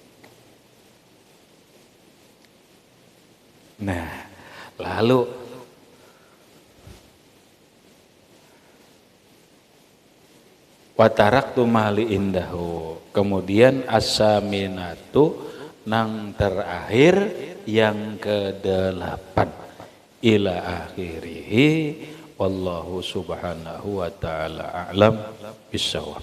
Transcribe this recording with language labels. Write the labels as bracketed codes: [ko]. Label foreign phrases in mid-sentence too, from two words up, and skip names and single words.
[bjn] Nah, lalu [ar] وتركت مالي عنده. [bjn] Kemudian as-saminatu nang terakhir yang ke-8 [ar] إلى آخره. والله سبحانه وتعالى أعلم بالصواب.